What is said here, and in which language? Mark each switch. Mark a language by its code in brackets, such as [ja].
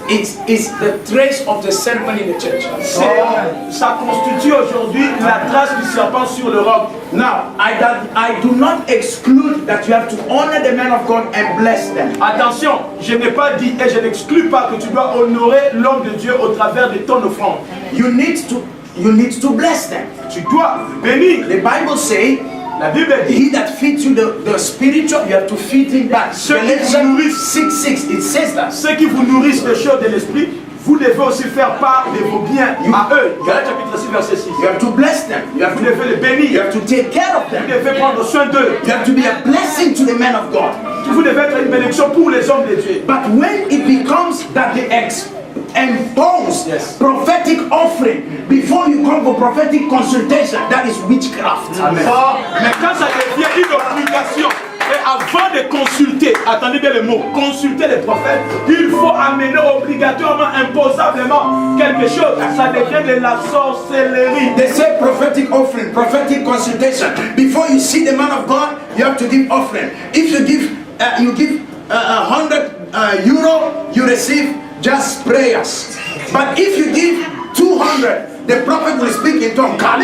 [en] it is the trace of the serpent in the church. [fr] ça constitue aujourd'hui la trace du serpent sur l'Europe. [en] Now, I do not exclude that you have to honor the men of God and bless them. [fr] Attention, je n'ai pas dit et je n'exclus pas que tu dois honorer l'homme de Dieu au travers de ton offrande. [en] You need to bless them. [fr] Tu dois bénir. [en] The Bible says, [fr] La Bible dit, [en] he that feeds you the spiritual, you have to feed him back. Galatians 6:6, it says that. [fr] ceux qui vous nourrissent des choses de l'esprit, vous devez aussi faire part de vos biens à eux. Galates chapitre 6, verset 6. [en] You have to bless them. [fr] Vous devez les bénir. [en] You have to take care of [fr] Vous [en] them. [fr] devez prendre soin d'eux. [en] You have to be a blessing to the men of God. [fr] Vous devez être une bénédiction pour les hommes de Dieu. [en] But when it becomes that they impose prophetic offering before you come for prophetic consultation, that is witchcraft. Amen. [fr] Mais quand ça devient une obligation, et avant de consulter, attendez bien le mot, consulter les prophètes, il faut amener obligatoirement, imposablement quelque chose. Ça devient de la sorcellerie. [en] They say prophetic offering, prophetic consultation. Before you see the man of God, you have to give offering. If you give 100 euro, you receive just prayers. But if you give 200, the prophet will speak in tongue.